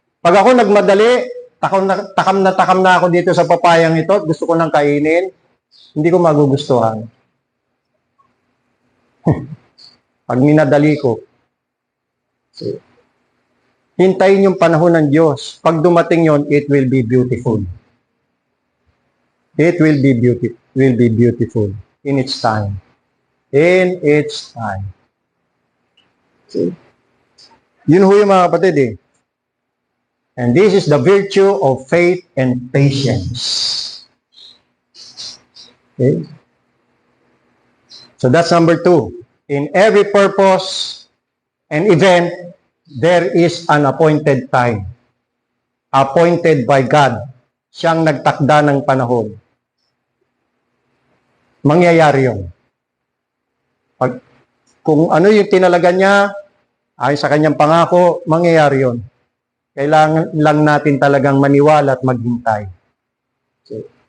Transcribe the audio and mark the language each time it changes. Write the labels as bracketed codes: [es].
[tl] Pag ako nagmadali, takam na ako dito sa papayang ito, gusto ko nang kainin, hindi ko magugustuhan. Pag minadali ko. Hintayin yung panahon ng Diyos. Pag dumating yon, [en] it will be beautiful. It will be beautiful in its time. In its time. See? [tl] Yun ho yung mga kapatid eh. [en] And this is the virtue of faith and patience. Okay? So that's number 2. In every purpose and event, there is an appointed time. Appointed by God. [tl] Siyang nagtakda ng panahon. Mangyayari yun. Kung ano yung tinalaga niya, ayon sa kanyang pangako, mangyayari yun. Kailangan lang natin talagang maniwala at maghintay. Okay.